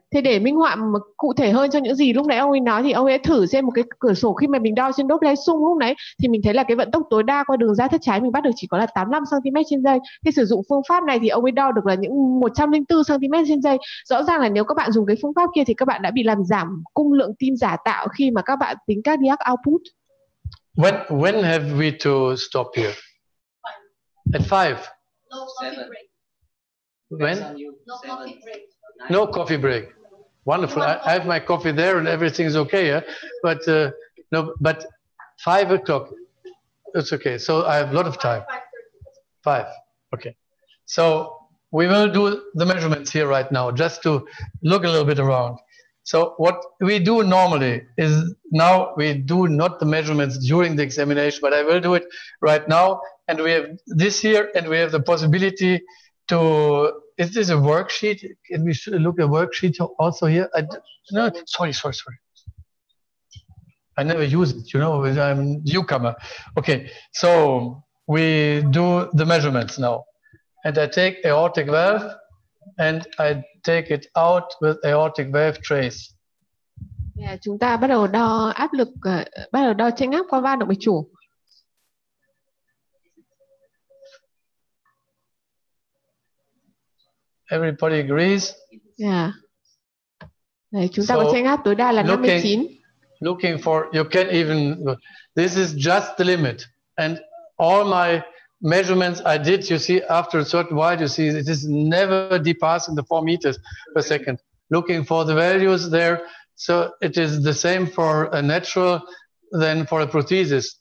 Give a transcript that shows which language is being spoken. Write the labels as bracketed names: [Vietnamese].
[Vietnamese] Thế để minh họa cụ thể hơn cho những gì lúc nãy ông ấy nói thì ông ấy thử xem một cái cửa sổ khi mà mình đo trên đốt sung lúc nãy thì mình thấy là cái vận tốc tối đa qua đường ra thất trái mình bắt được chỉ có là 85 cm trên giây. Khi sử dụng phương pháp này thì ông ấy đo được là những 104 cm trên giây. Rõ ràng là nếu các bạn dùng cái phương pháp kia thì các bạn đã bị làm giảm cung lượng tim giả tạo khi mà các bạn tính cardiac output. [English] When have we to stop here? At 5. No coffee break. When? No coffee break. No coffee break. Wonderful. I have my coffee there and everything's okay. Yeah? But no, but 5 o'clock, it's okay. So I have a lot of time. 5. Okay. So we will do the measurements here right now, just to look a little bit around. So what we do normally is, now we do not the measurements during the examination, but I will do it right now. And we have this here, and we have the possibility to, is this a worksheet? Can we look at a worksheet also here? No, sorry. I never use it, you know, I'm a newcomer. Okay, so we do the measurements now. And I take aortic valve, and I take it out with aortic valve trace. [Vietnamese] Chúng ta bắt đầu đo áp lực, bắt đầu đo chênh áp qua van động mạch chủ. [English] Everybody agrees? Yeah. [Vietnamese] Đấy, chúng ta có chênh áp tối đa là 59. [English] Looking for, you can even, this is just the limit. And all my measurements I did, you see, after a certain while, you see, it is never depassing the 4 meters per second. Looking for the values there. So it is the same for a natural than for a prosthesis.